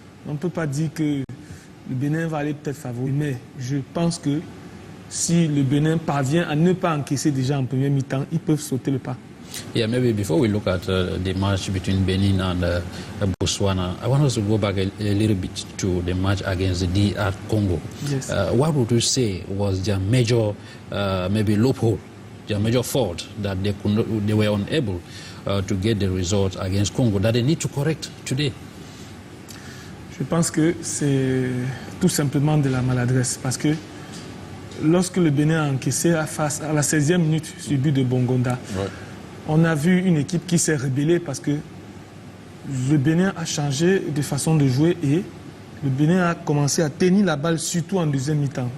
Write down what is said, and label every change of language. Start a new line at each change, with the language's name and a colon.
French: On ne peut pas dire que le Bénin va aller peut-être favori, mais je pense que si le Bénin parvient à ne pas encaisser déjà en première mi-temps, ils peuvent sauter le pas.
English: Yeah, maybe before we look at the match between Benin and Botswana, I want us to go back a little bit to the match against the DR Congo. Yes. What would you say was their major, maybe loophole, their major fault that they were unable to get the result against Congo that they need to correct today?
French: Je pense que c'est tout simplement de la maladresse parce que lorsque le Bénin a encaissé face à la 16e minute sur le but de Bongonda, on a vu une équipe qui s'est rébellée parce que le Bénin a changé de façon de jouer et le Bénin a commencé à tenir la balle surtout en deuxième mi-temps.